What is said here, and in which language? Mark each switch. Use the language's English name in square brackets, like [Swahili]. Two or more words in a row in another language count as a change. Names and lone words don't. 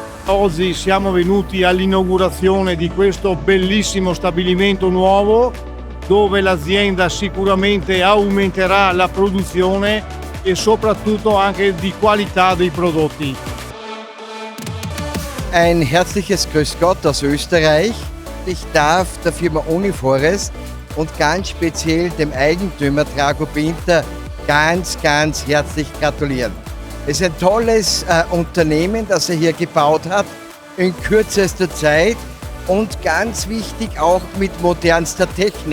[Italian] oggi siamo venuti all'inaugurazione di questo bellissimo stabilimento nuovo, dove l'azienda sicuramente aumenterà la produzione e soprattutto anche di qualità dei prodotti. [German] Ein herzliches Grüß Gott aus Österreich. Ich darf der Firma Uniforest und ganz speziell dem Eigentümer Drago Pinter ganz herzlich gratulieren. Es ist ein tolles Unternehmen, das er hier gebaut hat, in kürzester Zeit und ganz wichtig auch mit modernster Technik.